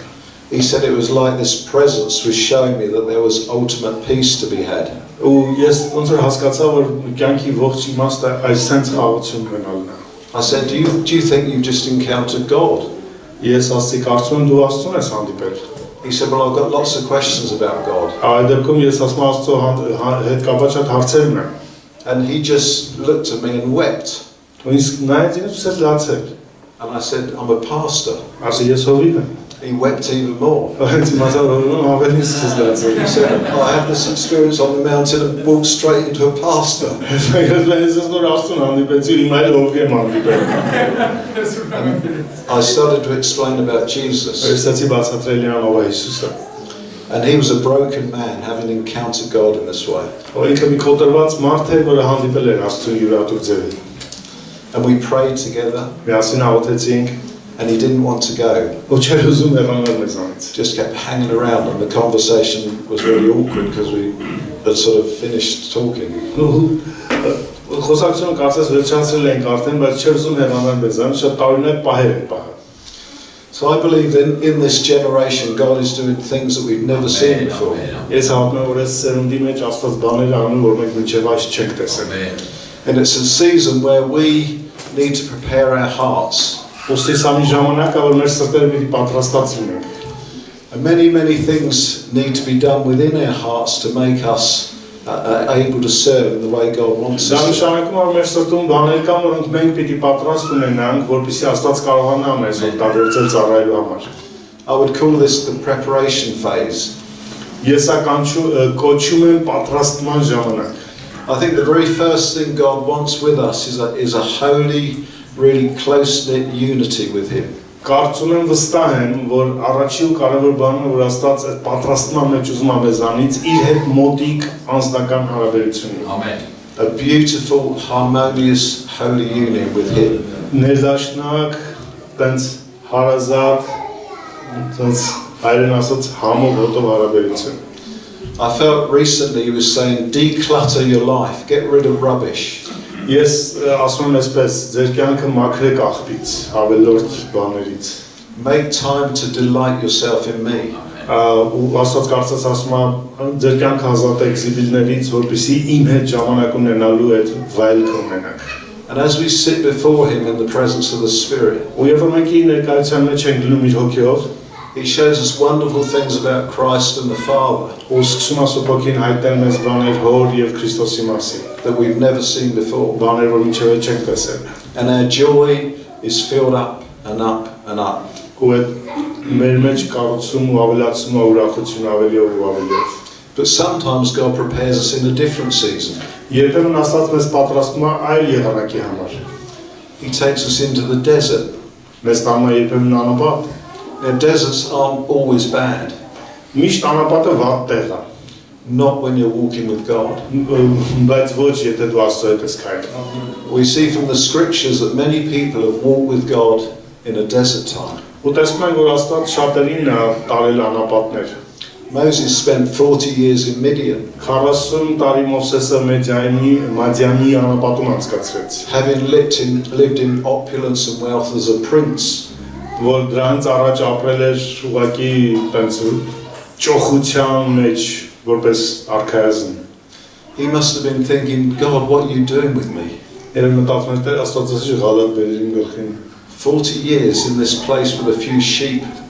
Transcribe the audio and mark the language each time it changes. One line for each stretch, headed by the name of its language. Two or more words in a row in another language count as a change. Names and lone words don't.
English: He said it was like this presence was showing me that there was ultimate peace to be had.
Armenian: Ու ես ոնց որ հասկացա, որ կյանքի ողջ իմաստը այսպես խաղաղություն ունենալն է։
English: I said, do you think you've just encountered God?
Armenian: Ես ասացի, կարծում եմ դու Աստծուն ես հանդիպել։
English: He said, well, I've got lots of questions about God.
Armenian: Այդ դեպքում ես ասում եմ Աստծո հետ կապված շատ հարցեր ունեմ։
English: And he just looked at me and wept.
Armenian: Ու ինձ նայեց ինձ ու լացել։
English: And I said, I'm a pastor.
Armenian: Ասի ես հովիվ եմ։
English: He wept even more.
Armenian: Հենց իմացա որ ավելի սկսեց լացել։
English: He said, I had this experience on the mountain and walked straight into a pastor.
Armenian: Ես նոր Աստծուն հանդիպեցի, հիմա էլ հովիվ եմ հանդիպել։
English: I started to explain about Jesus.
Armenian: Վերցեցի բացատրել իրան ով է Հիսուսը։
English: And he was a broken man, having encountered God in this way.
Armenian: Ու ինքը մի կոտրված մարդ էր, որը հանդիպել էր Աստծուն յուրատուկ ձևի։
English: And we prayed together,
Armenian: Միասին աղոթեցինք,
English: and he didn't want to go.
Armenian: ու չէր ուզում հեռանալ մեզանից։
English: Just kept hanging around, and the conversation was really awkward because we had sort of finished talking.
Armenian: Խոսակցությունը կարծես վերջացրել ենք արդեն, բայց չէր ուզում հեռանալ մեզանից, շատ տարօրինակ պահեր էր պահը։
English: So I believe in this generation, God is doing things that we've never seen before.
Armenian: Ես հավատում եմ, որ այս սերունդի մեջ Աստված բաներ անում, որ մենք մինչև այս չենք տեսել։
English: And it's a season where we need to prepare our hearts.
Armenian: Ոստի սա մի ժամանակ է, որ մեր սրտերը պիտի պատրաստած լինենք։
English: And many things need to be done within our hearts to make us able to serve in the way God wants
Armenian: Դա
English: us to.
Armenian: նշանակում է, որ մեր սրտում բաներ կան, որոնք մենք պիտի պատրաստ ունենանք, որպեսզի Աստված կարողանա մեզ օգտագործել ծառայելու համար։
English: I would call this the preparation phase.
Armenian: Ես կոչում եմ պատրաստման ժամանակ։
English: I think the very first thing God wants with us is a holy, really close-knit unity with Him.
Armenian: Կարծում եմ վստահ եմ, որ առաջի ու կարևոր բանը, որ Աստված այդ պատրաստման մեջ ուզում է մեզանից իր հետ մոտիկ անձնական հարաբերություն ունենալ։
English: Amen. A beautiful, harmonious, holy union with Him.
Armenian: Ներդաշնակ, տենց հարազատ, տենց հայերեն ասած համով հոտով հարաբերություն։
English: I felt recently He was saying, declutter your life, get rid of rubbish.
Armenian: Ես ասում եմ այսպես, ձեր կյանքը մաքրեք աղբից, ավելորդ բաներից։
English: Make time to delight yourself in me.
Armenian: Ու Աստված կարծես ասում է, ձեր կյանքը ազատեք զիբիլներից, որպեսզի իմ հետ ժամանակ ունենալու այդ վայելքը ունենաք։
English: And as we sit before Him in the presence of the Spirit,
Armenian: Ու երբ որ մենք իր ներկայության մեջ ենք գնում իր հոգիով,
English: He shows us wonderful things about Christ and the Father
Armenian: ու սկսում է Սուրբ հայտնել մեզ բաներ Հոր եւ Քրիստոսի մասին,
English: that we've never seen before.
Armenian: բաներ, որ մինչև այդ չենք տեսել։
English: And our joy is filled up and up and up.
Armenian: Ու այդ մեր մեջ կառուցում ու ավելացում է ուրախություն ավելիով ու ավելիով։
English: But sometimes God prepares us in a different season.
Armenian: Երբեմն Աստված մեզ պատրաստում է այլ եղանակի համար։
English: He takes us into the desert.
Armenian: Մեզ տանում է երբեմն անապատ։
English: Now, deserts aren't always bad,
Armenian: Միշտ անապատը վատ տեղ է,
English: not when you're walking with God.
Armenian: բայց ոչ եթե դու Աստծո հետ ես քայլում։
English: We see from the scriptures that many people have walked with God in a desert time.
Armenian: Ու տեսնում ենք, որ Աստված շատերին տարել անապատներ։
English: Moses spent 40 years in Midian,
Armenian: 40 տարի Մովսեսը Մադիանի անապատում անցկացրեց,
English: having lived in opulence and wealth as a prince.
Armenian: որ դրանց առաջ ապրել էր ուղղակի տենց ճոխության մեջ որպես արքայազն։
English: He must have been thinking, God, what are you doing with me?
Armenian: Երբ մտածում էր, Տեր Աստվածաշի գալատ բերել իմ գլխին
English: 40 years in this place with a few sheep,